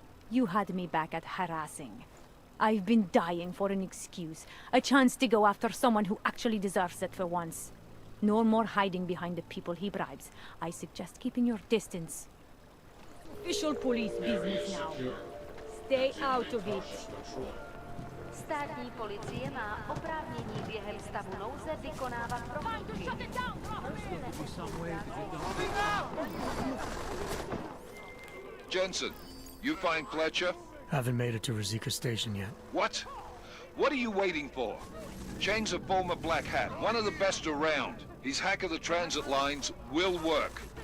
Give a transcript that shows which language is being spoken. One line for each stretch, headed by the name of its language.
English: You had me back at harassing. I've been dying for an excuse. A chance to go after someone who actually deserves it for once. No more hiding behind the people he bribes. I suggest keeping your distance. Official police business now. Stay out of it.
Czech: Státní policie má oprávnění během stavu nouze vykonávat prohlídky.
English: Jensen, you find Fletcher? Haven't made it to Rizika Station yet. What? What are you waiting for? Chang's a former Black Hat, one of the best around. His hack of the transit lines will work.